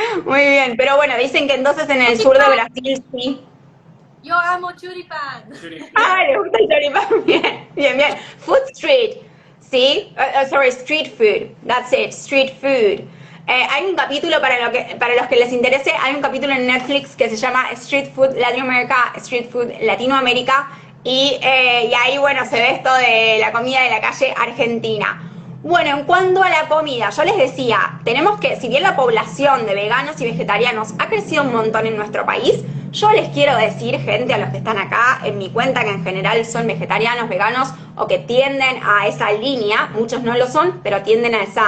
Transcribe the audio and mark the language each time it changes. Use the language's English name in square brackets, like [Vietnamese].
[Spanish] Muy bien, pero bueno, dicen que entonces en el sur de Brasil sí. Yo amo choripán. Ah, le gusta el choripán, bien. [English] Food street, ¿sí? Street food, that's it, street food. [Spanish] Hay un capítulo para los que les interese, hay un capítulo en Netflix que se llama Street Food Latinoamérica, Street Food Latinoamérica, y ahí, bueno, se ve esto de la comida de la calle argentina. Bueno, en cuanto a la comida, yo les decía, tenemos que, si bien la población de veganos y vegetarianos ha crecido un montón en nuestro país, yo les quiero decir, gente, a los que están acá en mi cuenta, que en general son vegetarianos, veganos, o que tienden a esa línea, muchos no lo son, pero tienden a